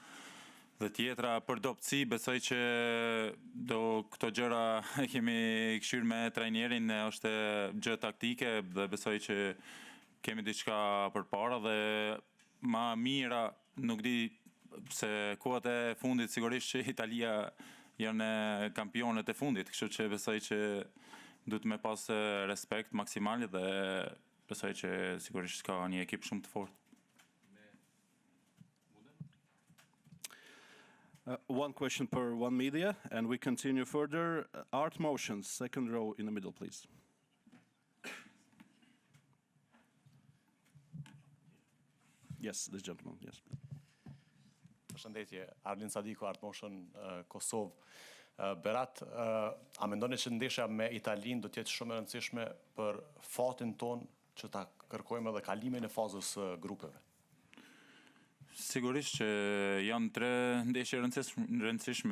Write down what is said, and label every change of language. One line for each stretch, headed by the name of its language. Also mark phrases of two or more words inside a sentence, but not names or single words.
Albanian: Dhe tjetra për dobësi, besoj që këto gjëra kemi këshirë me trajnerin, është gjë taktike dhe besoj që kemi diçka përpara dhe ma mira nuk di se kohët e fundit sigurisht që Italia janë kampionet e fundit, kështu që besoj që duhet me pas respekt maksimal dhe besoj që sigurisht ka një ekip shumë të fortë.
English: One question per one media, and we continue further. Art Motions, second row in the middle, please. Yes, this gentleman, yes.
Albanian: Përshëndetje, Arlin Sadiku, Art Motion, Kosovë. Berat, a mendoni që ndeshja me Italinë do të jetë shumë e rëndësishme për fatin ton që ta kërkojmë edhe kalimin e fazës grupeve? Sigurisht që janë 3 ndeshje rëndësishme.